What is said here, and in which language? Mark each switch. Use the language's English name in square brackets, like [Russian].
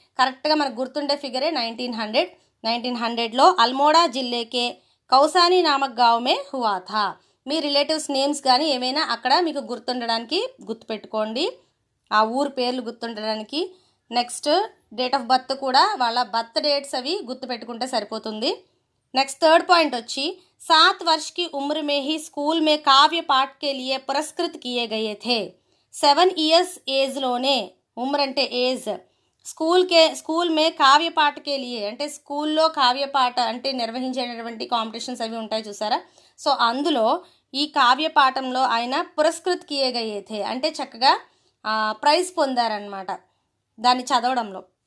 [Telugu] కరెక్ట్గా మనకు గుర్తుండే ఫిగరే [Hindi] 1900లో అల్మోడా జిల్లేకే కౌసాని నామక్ గావ్ మే హువా థా. [Telugu] మీ రిలేటివ్స్ నేమ్స్ కానీ ఏమైనా అక్కడ మీకు గుర్తుండడానికి గుర్తుపెట్టుకోండి, ఆ ఊరు పేర్లు గుర్తుండడానికి. నెక్స్ట్ డేట్ ఆఫ్ బర్త్ కూడా, వాళ్ళ బర్త్ డేట్స్ అవి గుర్తుపెట్టుకుంటే సరిపోతుంది. నెక్స్ట్ థర్డ్ పాయింట్ వచ్చి [Hindi] 7 वर्ष की उम्र में ही स्कूल में काव्य पाठ के लिए पुरस्कृत किए गए थे. [Telugu] 7 इयर्स ఏజ్లోనే, ఉమ్ర అంటే ఏజ్, [Hindi] స్కూల్ మే కావ్య పాఠకే లియే [Telugu] అంటే స్కూల్లో కావ్యపాఠ అంటే నిర్వహించేటటువంటి కాంపిటీషన్స్ అవి ఉంటాయి చూసారా. సో అందులో ఈ కావ్య పాఠంలో ఆయన [Hindi] పురస్కృత్ కియే గయే థే [Telugu] అంటే చక్కగా ప్రైజ్ పొందారనమాట దాన్ని చదవడంలో.